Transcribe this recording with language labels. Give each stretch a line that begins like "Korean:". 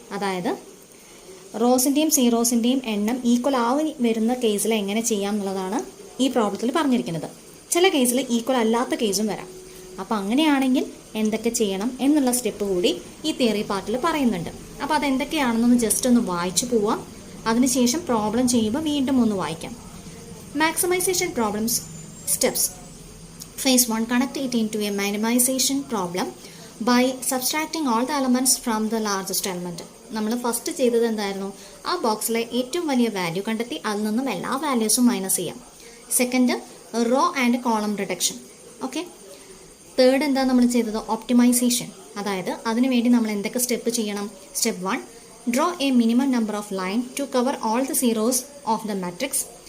Malayalam: അതായത് റോസിൻ്റെയും സീറോസിൻ്റെയും എണ്ണം ഈക്വൽ ആയി വരുന്ന കേസിൽ എങ്ങനെ ചെയ്യാം എന്നുള്ളതാണ് ഈ പ്രോബ്ലത്തിൽ പറഞ്ഞിരിക്കുന്നത്. ചില കേസിൽ ഈക്വൽ അല്ലാത്ത കേസും വരാം. അപ്പോൾ അങ്ങനെയാണെങ്കിൽ എന്തൊക്കെ ചെയ്യണം എന്നുള്ള സ്റ്റെപ്പ് കൂടി ഈ തിയറി പാർട്ടിൽ പറയുന്നുണ്ട്. അപ്പോൾ അതെന്തൊക്കെയാണെന്നൊന്ന് ജസ്റ്റ് ഒന്ന് വായിച്ചു പോവാം. അതിനുശേഷം പ്രോബ്ലം ചെയ്യുമ്പോൾ വീണ്ടും ഒന്ന് വായിക്കാം.
English: Maximization problems steps. Phase 1, connect it into a minimization problem by subtracting all the elements from the largest element.
Malayalam: നമ്മൾ ഫസ്റ്റ് ചെയ്തത് എന്തായിരുന്നു? ആ ബോക്സിലെ ഏറ്റവും വലിയ വാല്യൂ കണ്ടെത്തി അതിൽ നിന്നും എല്ലാ വാല്യൂസും മൈനസ് ചെയ്യാം. Second, raw and column reduction. Okay, third എന്താ നമ്മൾ ചെയ്തത്? ഒപ്റ്റിമൈസേഷൻ. അതായത് അതിനുവേണ്ടി നമ്മൾ എന്തൊക്കെ സ്റ്റെപ്പ് ചെയ്യണം?
English: Step 1, draw a minimum number of line to cover all the zeros of the matrix.